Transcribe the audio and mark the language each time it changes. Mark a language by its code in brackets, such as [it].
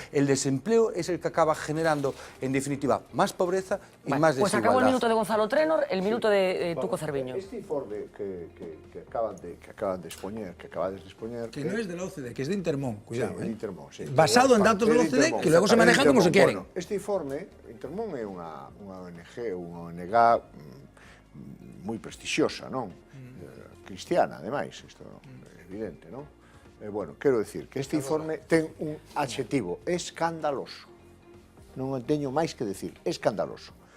[es] El desempleo es el que acaba generando, en definitiva, más pobreza y más desigualdad. Pues acabó el minuto de Gonzalo Trénor, el minuto de Tuco Cerviño. Este informe que acabas de exponer, que no es de la OCDE, que es de Intermón, cuidado. Sí, Intermón, sí. Basado en datos de la OCDE, que luego se manejan como se quieren. [gl] Bueno, este informe, Intermón é unha ONG moi prestixiosa, non? Cristiana, ademais, isto é evidente, non? Bueno, quero decir que este informe ten un adxetivo, escandaloso. Non teño máis que decir, escandaloso.